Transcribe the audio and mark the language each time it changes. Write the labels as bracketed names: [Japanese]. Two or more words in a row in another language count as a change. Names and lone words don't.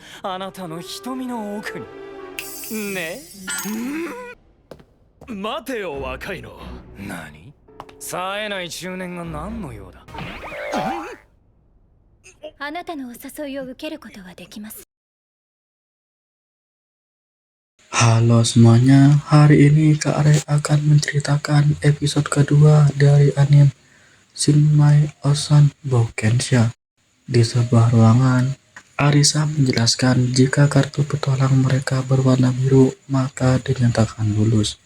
[Japanese] あなたの瞳の奥に。ね。待てよ、若いの。何？冴えない中年が何の用だ。あなたのお誘いを受けることはできます。 [Indonesian] Halo semuanya, hari ini Kak Rey akan menceritakan episode kedua dari anime Shinmai Osan Boukensha. Di sebuah ruangan, Arisa menjelaskan jika kartu petualang mereka berwarna biru, maka dinyatakan lulus.